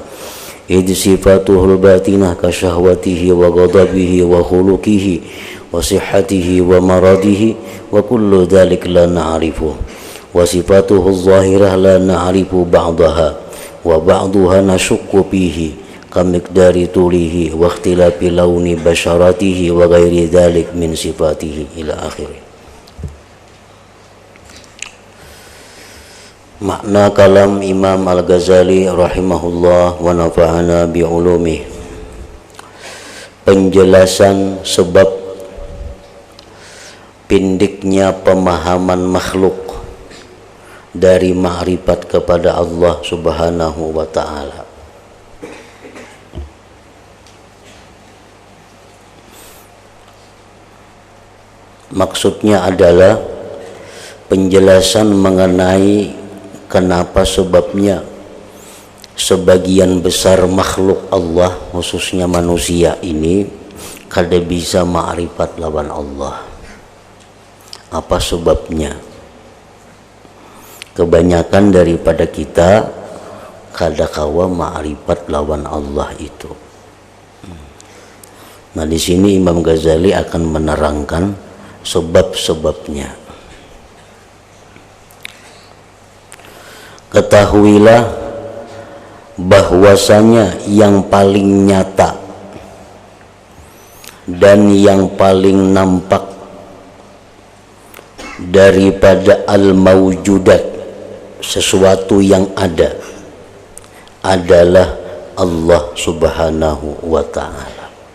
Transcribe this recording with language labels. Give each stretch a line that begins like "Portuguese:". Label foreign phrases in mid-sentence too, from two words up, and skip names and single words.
Arabic: إذ صفاته الباطنة كشهوته وغضبه وخلقه وصحته ومرضه وكل ذلك لا نعرف وصفاته الظاهرة لا نعرف بعضها وبعضها نشك فيه كمقدار طوله واختلاف لون بشرته وغير ذلك من صفاته إلى آخره.
Indonesian: Makna kalam Imam Al-Ghazali
Arabic: رحمه الله ونفعنا بعلومه.
Indonesian: Penjelasan sebab pindiknya pemahaman makhluk dari ma'rifat kepada Allah
Arabic: سبحانه وتعالى.
Banjar: Maksudnya adalah penjelasan mengenai kenapa sebabnya sebagian besar makhluk Allah khususnya manusia ini kada bisa ma'rifat lawan Allah. Apa sebabnya? Kebanyakan daripada kita kada kawa ma'rifat lawan Allah itu.
Indonesian: Nah, di sini Imam Ghazali akan menerangkan sebab-sebabnya. Ketahuilah bahwasanya yang paling nyata dan yang paling nampak daripada al-mawjudat, sesuatu yang ada, adalah Allah
Arabic: سبحانه وتعالى.